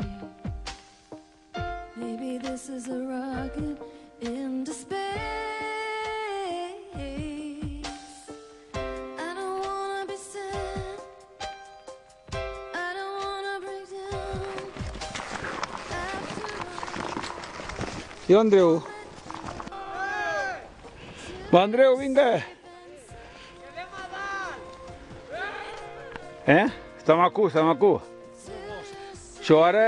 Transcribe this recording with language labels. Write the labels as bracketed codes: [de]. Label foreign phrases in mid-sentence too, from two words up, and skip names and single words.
[en] Maybe this is a rocket into space. I don't wanna be sad, I don't wanna break down. [ca] E o Andreu? Va, Andreu, vinga! Està maco, està maco. Això ara...